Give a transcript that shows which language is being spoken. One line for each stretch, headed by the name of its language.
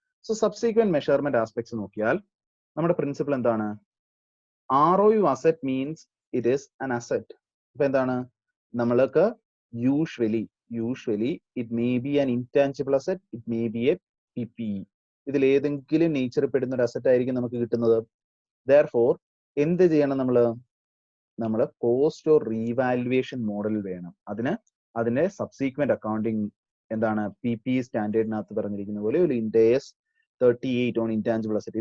Malayalam: So subsequent measurement aspects നോക്കിയാൽ നമ്മുടെ principle എന്താണ്?
English: ROU asset means it is an asset.
Malayalam: ഇപ്പൊ എന്താണ്? നമ്മൾക്ക്
English: usually it may be an intangible asset, it may be a PPE.
Malayalam: ഇതിൽ ഏതെങ്കിലും നേച്ചർ പെടുന്ന ഒരു അസറ്റ് ആയിരിക്കും നമുക്ക് കിട്ടുന്നത്. Therefore എന്ത് ചെയ്യണം? നമ്മള് കോസ്റ്റ് ഓർ റീവാലുവേഷൻ മോഡൽ വേണം. അതിന് സബ്സീക്വന്റ് അക്കൗണ്ടിങ് എന്താണ്? PPE സ്റ്റാൻഡേർഡിനകത്ത് പറഞ്ഞിരിക്കുന്ന പോലെ ഒരു IND-AS 38 ഓൺ ഇൻടാഞ്ചിബിൾ അസറ്റ്.